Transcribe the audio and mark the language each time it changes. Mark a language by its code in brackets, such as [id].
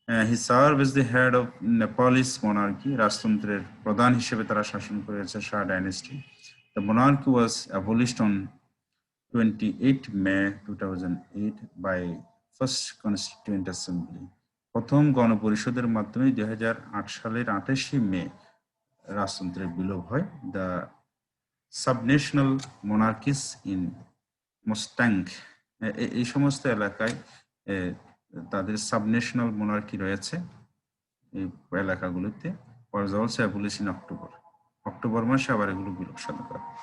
[en] He served as the head of Nepalese monarchy, [bn] রাজতন্ত্রের প্রধান হিসেবে তারা শাসন করেছে [en] Shah dynasty. The monarchy was abolished on 28 May 2008 by First Constituent Assembly। [bn] প্রথম গণপরিষদের মাধ্যমে 2008 সালের 28 মে রাজতন্ত্রের বিলোপ হয়। [en] the subnational monarchies in Mustang, [bn] এই সমস্ত এলাকায় তাদের সাবন্যাশনাল মনার্কি রয়েছে, এই এলাকাগুলোতে [en] was also abolished in [bn] October মাসে আবার এগুলো বিলোপ সাধন করে।